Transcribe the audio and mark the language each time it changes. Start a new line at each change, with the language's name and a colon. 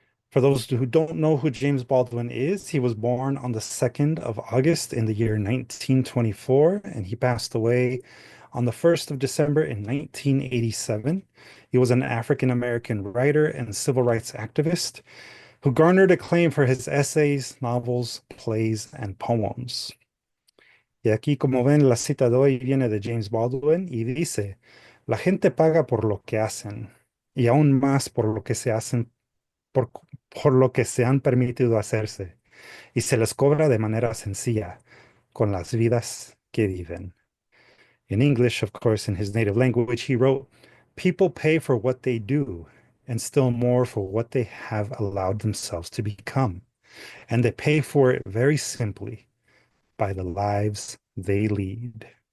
English: For those who don't know who James Baldwin is, he was born on the 2nd of August in the year 1924, and he passed away on the 1st of December in 1987. He was an African-American writer and civil rights activist who garnered acclaim for his essays, novels, plays, and poems.
Spanish: Y aquí, como ven, la cita de hoy viene de James Baldwin y dice, la gente paga por lo que hacen y aún más por lo que se hacen, por, por lo que se han permitido hacerse y se les cobra de manera sencilla con las vidas que viven.
English: In English, of course, in his native language, he wrote, people pay for what they do and still more for what they have allowed themselves to become. And they pay for it very simply by the lives they lead.